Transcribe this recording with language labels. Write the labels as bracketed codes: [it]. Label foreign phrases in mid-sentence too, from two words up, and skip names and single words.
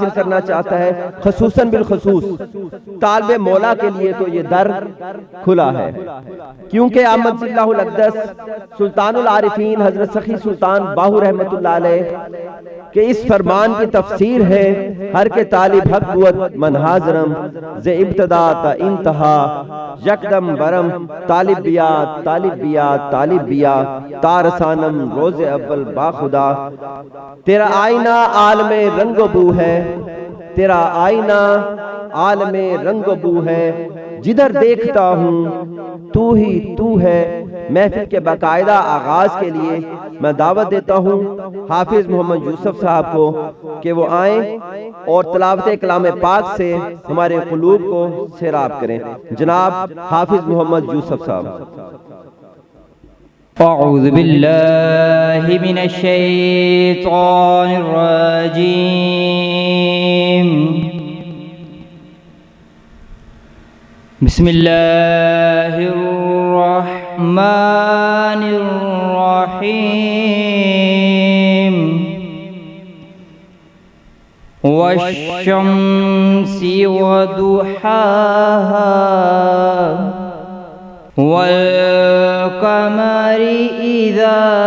[ur] کرنا چاہتا ہے، خصوصاً بالخصوص طالب مولا کے لیے تو یہ در کھلا ہے، کیونکہ احمد اللہ الاقدس سلطان العارفین حضرت سخی سلطان باہو رحمت اللہ علیہ کہ اس فرمان کی تفسیر ہے، [fa] ہر کے طالب حق بود من حاضرم ز ابتدا تا انتہا یکدم برم طالب بیات طالب بیات طالب بیا تارسانم روز اول با خدا۔ [ur] تیرا آئینہ عالم رنگ و بو ہے، تیرا آئینہ عالم رنگ و بو ہے، جدھر دیکھتا ہوں تو ہی تو ہے۔ محفل کے باقاعدہ آغاز کے لیے میں دعوت دیتا ہوں حافظ محمد یوسف صاحب کو کہ وہ آئیں اور تلاوت کلام پاک سے ہمارے قلوب کو سیراب کریں۔ جناب حافظ محمد یوسف صاحب۔ [ar] اعوذ باللہ من الشیطان الرجیم، بسم اللہ الرحمن الرحیم، والشمس وضحاها والقمر إذا